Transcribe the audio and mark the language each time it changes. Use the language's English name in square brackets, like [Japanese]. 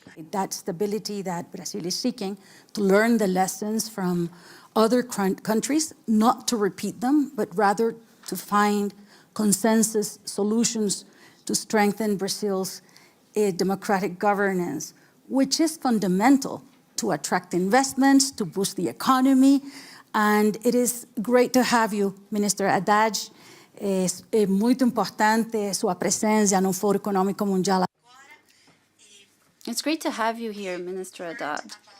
[English] That stability that Brazil is seeking, to learn the lessons from other countries, not to repeat them, but rather to find consensus solutions to strengthen Brazil's democratic governance, which is fundamental to attract investments, to boost the economy. And it is great to have you, Minister Haddad. [Portuguese] É muito importante sua presença no Forum Econômico Mundial. [English] It's great to have you here, Minister Haddad.